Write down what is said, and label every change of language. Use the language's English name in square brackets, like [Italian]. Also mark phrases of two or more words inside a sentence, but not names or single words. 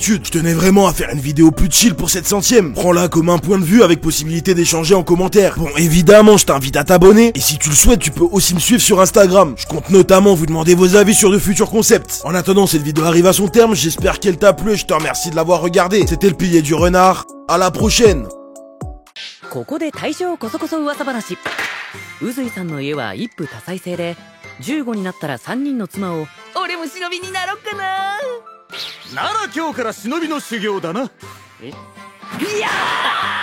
[French] Je tenais vraiment à faire une vidéo plus chill pour cette 100e. Prends-la comme un point de vue avec possibilité d'échanger en commentaire. Bon, évidemment, je t'invite à t'abonner. Et si tu le souhaites, tu peux aussi me suivre sur Instagram. Je compte notamment vous demander vos avis sur de futurs concepts. En attendant, cette vidéo arrive à son terme. J'espère qu'elle t'a plu et je te remercie de l'avoir regardée. C'était le pilier du renard. À la prochaine. [Japanese] ここで大正こそこそ噂話。宇髄さんの家は一夫多妻制で、15になったら3人の妻を、俺も忍びになろっかな。なら今日から忍びの修行だな。いやー